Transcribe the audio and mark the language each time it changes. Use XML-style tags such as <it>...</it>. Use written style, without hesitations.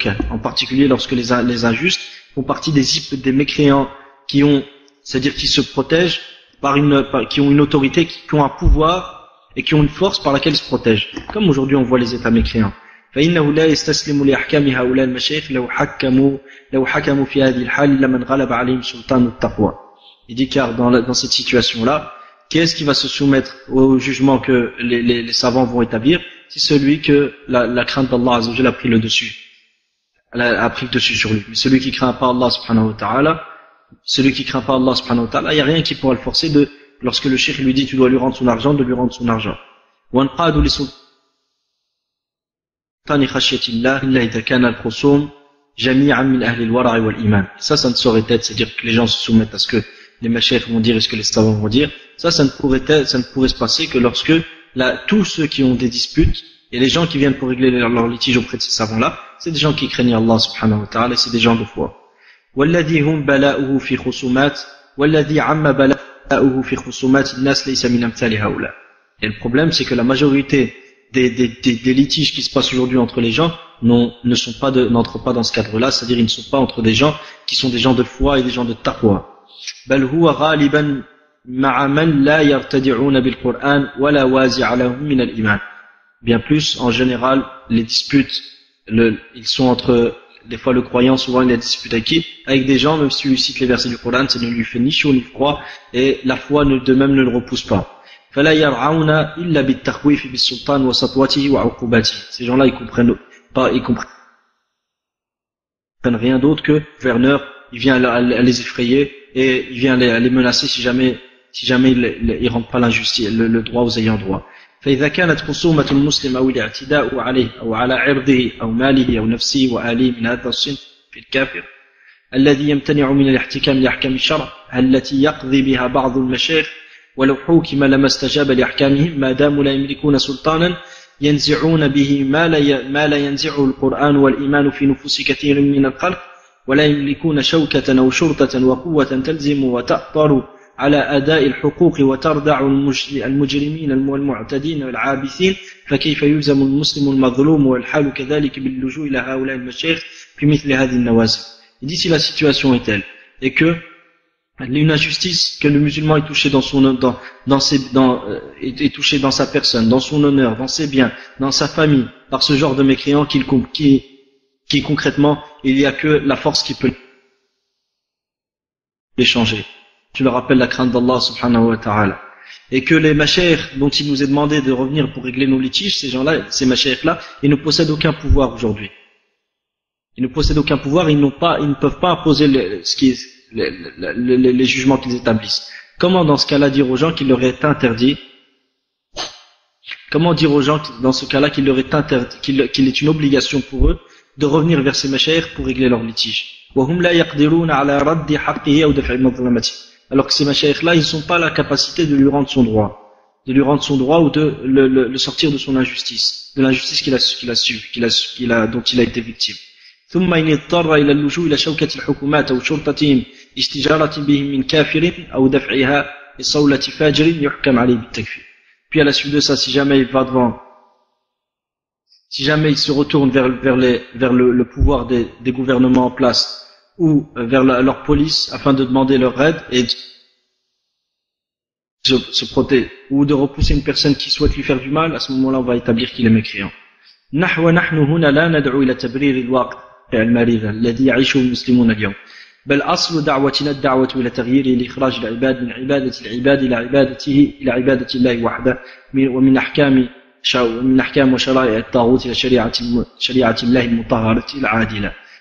<fr>En particulier lorsque les injustes font partie des mécréants c'est-à-dire qui se protègent qui ont une autorité, qui ont un pouvoir et qui ont une force par laquelle ils se protègent. Comme aujourd'hui on voit les États mécréants.</fr> <ar>فإنه لا يستسلم لأحكام هؤلاء المشايخ لو حكموا في هذه الحال لمن غلب عليهم سلطان التقوى.</ar> <fr>Il dit car dans cette situation-là, qui est-ce qui va se soumettre au jugement que les savants vont établir? C'est celui que la crainte d'Allah Azza wa Jalla a pris le dessus. A pris le dessus sur lui. Mais celui qui craint pas Allah subhanahu wa ta'ala, il n'y a rien qui pourra le forcer lorsque le cheikh lui dit tu dois lui rendre son argent, de lui rendre son argent. Ça ne saurait être, c'est-à-dire que les gens se soumettent à ce que les mashayikh vont dire et ce que les savants vont dire. Ça ne pourrait se passer que lorsque tous ceux qui ont des disputes et les gens qui viennent pour régler leurs litiges auprès de ces savants-là, c'est des gens qui craignent Allah subhanahu wa ta'ala et c'est des gens de foi.</fr> <ar>والذي هم بلاؤه في خصومات والذي عم بلاؤه في خصومات الناس ليس من أمثال هؤلاء.</ar> <fr>Et le problème, c'est que la majorité des litiges qui se passent aujourd'hui entre les gens n'entrent pas dans ce cadre-là, c'est-à-dire ils ne sont pas entre des gens qui sont des gens de foi et des gens de taqwa.</fr> <ar>بل هو غالبا مع من لا يرتدعون بالقرآن ولا وازع لهم من الإيمان.</ar> <fr>Bien plus, en général, les disputes, ils sont entre des fois le croyant, souvent il a des disputes avec des gens, même si lui cite les versets du Coran, ça ne lui fait ni chaud ni froid, et la foi de même ne le repousse pas.</fr> <ar>فلا يرعون إلا بالتخويف بالسلطان وسطوته وعقوبته.</ar> <fr>Ces gens-là, ils comprennent rien d'autre que le gouverneur, il vient à les effrayer et il vient à les menacer si jamais il rendent pas l'injustice, le droit aux ayants droit.</fr> <ar>فإذا كانت خصومة المسلم أو الاعتداء عليه أو على عرضه أو ماله أو نفسه وآله من هذا الصنف في الكافر الذي يمتنع من الاحتكام لأحكام الشرع التي يقضي بها بعض المشايخ ولو حوكم لما استجاب لأحكامهم ما داموا لا يملكون سلطانا ينزعون به ما لا ينزعه القرآن والإيمان في نفوس كثير من الخلق ولا يملكون شوكة أو شرطة وقوة تلزم وتأطر على أداء الحقوق وتردع المجرمين والمعتدين والعابثين فكيف يلزم المسلم المظلوم والحال كذلك باللجوء إلى هؤلاء المشايخ في مثل هذه النوازل.</ar> <fr>Il dit si la situation est telle et que une injustice que le musulman est touché est touché dans sa personne, dans son honneur, dans ses biens, dans sa famille, par ce genre de mécréants qui concrètement il n'y a que la force qui peut les changer. Je le rappelle la crainte d'Allah subhanahu wa ta'ala. Et que les mashayikh dont il nous est demandé de revenir pour régler nos litiges, ces gens-là, ces mashayikh-là, ils ne possèdent aucun pouvoir aujourd'hui. Ils ne possèdent aucun pouvoir, ils ne peuvent pas imposer les jugements qu'ils établissent. Comment dans ce cas-là dire aux gens qu'il leur est interdit? Comment dire aux gens dans ce cas-là qu'il leur est interdit, qu'il est une obligation pour eux de revenir vers ces mashayikh pour régler leurs litiges?</fr> <ar>وهم لا يقدرون على رد حقه أو دفع مظلمته.</ar> <fr>Alors que ces mashayikh-là, ils n'ont pas la capacité de lui rendre son droit, ou de le sortir de son injustice, de l'injustice dont il a été victime.</fr> <ar>ثم إن اضطر إلى اللجوء إلى شوكة الحكومات أو شرطتهم استجارة بهم من كافر أو دفعها لصولة فاجر يحكم عليه بالتكفير.</ar> <fr>Puis à la suite de ça, si jamais il se retourne vers le pouvoir des gouvernements en place, ou vers leur police afin de demander leur aide et de se protéger, ou de repousser une personne qui souhaite lui faire du mal, à ce moment-là on va établir qu'il est mécréant.</fr> <ar>نحن هنا لا ندعو إلى تبرير الواقع المريض الذي يعيشه المسلمون اليوم بل أصل دعوتنا الدعوة إلى تغييره لإخراج العباد من عبادة العباد إلى عبادة الله وحده ومن أحكام وشرائع الطاغوت إلى شريعة الله المطهرة العادلة.</ar>